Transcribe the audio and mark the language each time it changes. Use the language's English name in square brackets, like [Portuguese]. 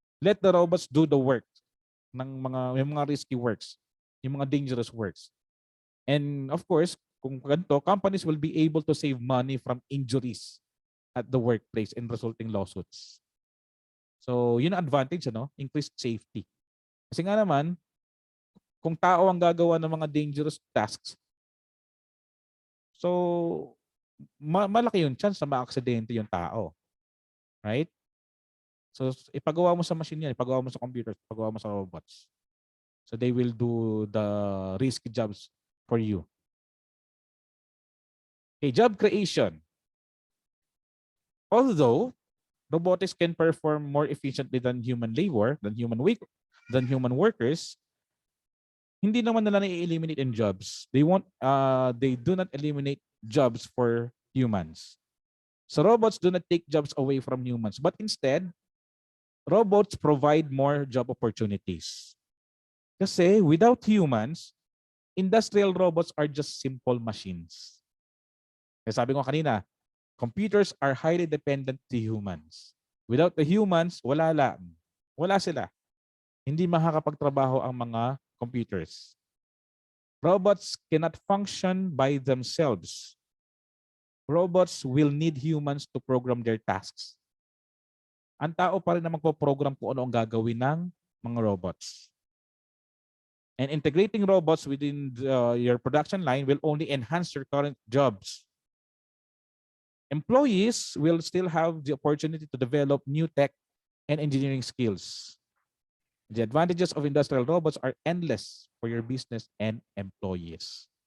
[English] Let the robots do the work [Filipino] ng yung mga [English] risky works, yung mga dangerous works. And of course, [Filipino] kung ganito, [English] companies will be able to save money from injuries at the workplace and resulting lawsuits. [Filipino] So, yun ang advantage, ano? Increased safety. Kasi nga naman, kung tao ang gagawa ng mga dangerous tasks, so malaki yung chance na ma-aksidente yung tao. Right? So, ipagawa mo sa machine yan, ipagawa mo sa computer, ipagawa mo sa robots. [English] So, they will do the risky jobs for you. Okay, job creation. Although robotics can perform more efficiently than human labor, than human workers, [Filipino] hindi naman nila na-eliminate in jobs. [English] They do not eliminate jobs for humans. So robots do not take jobs away from humans, but instead, robots provide more job opportunities. Kasi without humans, industrial robots are just simple machines. [Filipino] Kaya sabi ko kanina, [English] computers are highly dependent to humans. Without the humans, [Filipino] wala lang. Wala sila. Hindi makakapagtrabaho ang mga computers. [English] Robots cannot function by themselves. Robots will need humans to program their tasks. [Filipino] Ang tao pa rin na magpo-program kung ano ang gagawin ng mga robots. [English] And integrating robots within your production line will only enhance your current jobs. Employees will still have the opportunity to develop new tech and engineering skills. The advantages of industrial robots are endless for your business and employees.